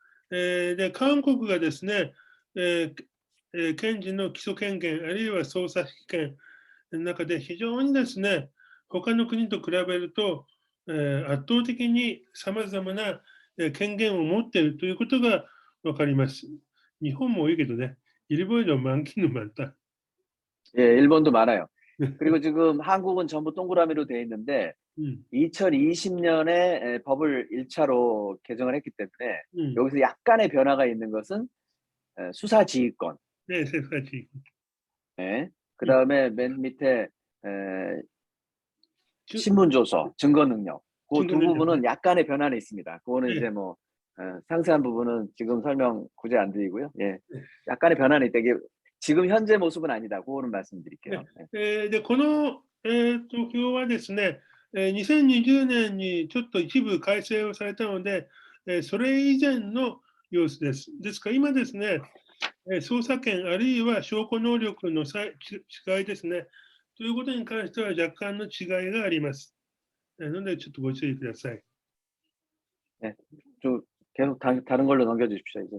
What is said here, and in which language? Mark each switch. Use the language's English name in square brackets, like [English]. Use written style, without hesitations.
[Japanese] で、韓国がですね、検事の起訴権限、あるいは捜査機権の中で非常にですね、他の国と比べると、圧倒的にさまざまな権限を持っているということが分かります。日本も多いけどね、 [Korean] 일본도 많기는 많다. 예, 일본도 많아요. 그리고 지금 한국은 전부 동그라미로 돼 있는데 2020년에 법을 1차로 개정을 했기 때문에 여기서 약간의 변화가 있는 것은 수사지휘권. 네, 수사지휘권. 네. 그 다음에 맨 밑에 신문조서, 증거능력. 그 두 부분은 약간의 변화는 있습니다. 그거는 네. 이제 뭐 상세한 부분은 지금 설명 굳이 안 드리고요. 예, 약간의 변화는 있다. 이게 지금 현재 모습은 아니다. 그거는 말씀드릴게요. [Japanese] で、この、表はですね、2020年にちょっと一部改正をされたので、それ以前の様子です。ですから今ですね、捜査権あるいは証拠能力の違いですね、ということに関しては若干の違いがあります。なのでちょっとご注意ください。 [Korean] 네, 좀 계속 다른 걸로 넘겨주십시오 이제.